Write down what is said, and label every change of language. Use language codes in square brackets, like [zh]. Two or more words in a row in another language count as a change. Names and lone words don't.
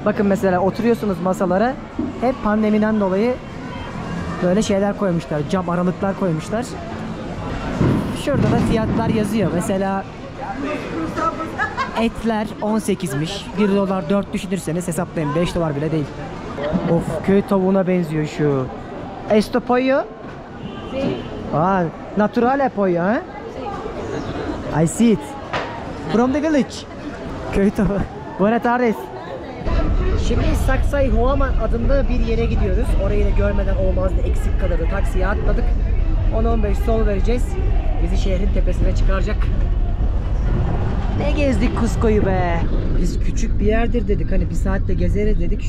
[tr] Bakın mesela oturuyorsunuz masalara. Hep pandemiden dolayı böyle şeyler koymuşlar. Cam aralıklar koymuşlar. Şurada da fiyatlar yazıyor. Mesela etler 18'miş. 1 dolar 4 düşünürseniz hesaplayın. 5 dolar bile değil. Of, köy tavuğuna benziyor şu. [es] Esto pollo? Ah, naturale pollo, ha? [en] I see it. From the village. [tr] Köy tavuğu. [es] Buenas tardes. [tr] Şimdi Saksay Huaman adında bir yere gidiyoruz. Orayı da görmeden olmazdı. Eksik kalırdı. Taksiye atladık. 10-15 sol vereceğiz. Bizi şehrin tepesine çıkaracak. Ne gezdik Cusco'yu be. Biz küçük bir yerdir dedik. Hani bir saatte gezeriz dedik.